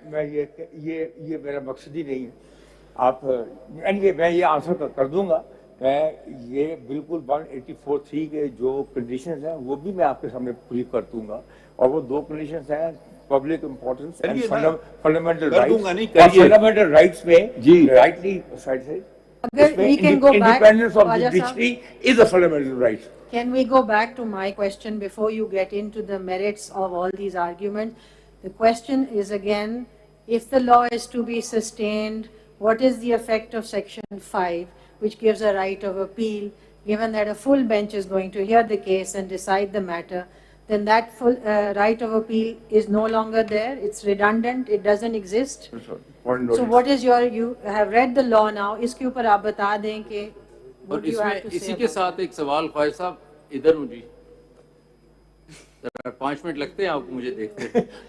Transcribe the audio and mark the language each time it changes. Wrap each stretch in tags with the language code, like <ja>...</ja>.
<ur>میں یہ میرا مقصد ہی نہیں ہے. آپ میں یہ آنسر کر دوں گا. میں یہ بالکل 184(3) کے جو کنڈیشنز ہیں وہ بھی میں آپ کے سامنے پوری کر دوں گا, اور وہ 2 کنڈیشنز ہیں public importance and fundamental rights. Fundamental rights میں رائٹلی سائڈ سے</ur> <en>independence of the judiciary is a fundamental right. Can we go back to my question before you get into the merits of all these arguments? The question is again, if the law is to be sustained, what is the effect of Section 5, which gives a right of appeal, given that a full bench is going to hear the case and decide the matter? Then that full right of appeal is no longer there, it's redundant, it doesn't exist. So what is you have read the law now,</en> <ur>اس کے اوپر آپ بتا دیں کہ اور اس میں اسی کے ساتھ ایک سوال, خواجہ صاحب ادھر ہوں جی, 5 منٹ لگتے ہیں آپ کو مجھے دیکھتے ہیں.</ur>